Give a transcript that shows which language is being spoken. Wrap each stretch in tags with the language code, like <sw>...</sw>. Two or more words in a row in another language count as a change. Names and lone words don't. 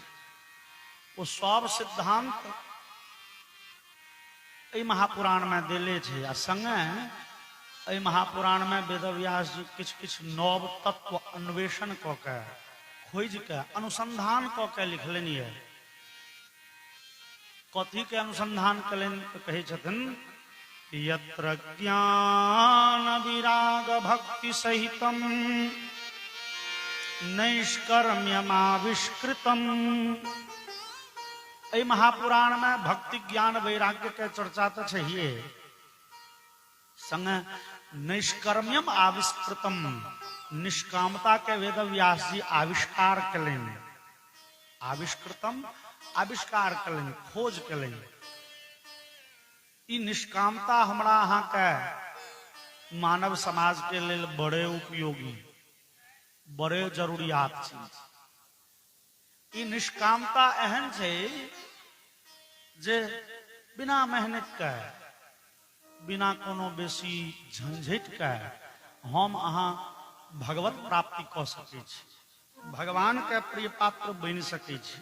<mai>वो सब सिद्धांत ए महापुराण में देले छै। आ संगे ए महापुराण में वेदव्यास जी किछ किछ नव तत्व अन्वेषण क के खोज के अनुसंधान क के लिखलनि है। कथी के अनुसंधान कलन तो कहे छथिन,</mai> <sa>यत्र ज्ञान विराग भक्ति सहितम नैष्कर्म्यमाविष्कृतम।</sa> <mai>ए महापुराण में भक्ति ज्ञान वैराग्य के चर्चा तो चाहिए, संग</mai> <sa>नैष्कर्म्यम आविष्कृतम,</sa> <mai>निष्कामता के वेदव्यास जी आविष्कार कलें। आविष्कृतम आविष्कार कलें, खोज कलें। ई निष्कामता हमरा अहाँ के मानव समाज के लेल बड़े उपयोगी, बड़े जरूरियात चीज। ई निष्कामता एहन छै जे बिना मेहनत के, बिना कोनो बेसी झंझट के हम अहाँ भगवत प्राप्ति क सकै छी, भगवान के प्रिय पात्र बनि सकै छी।</mai>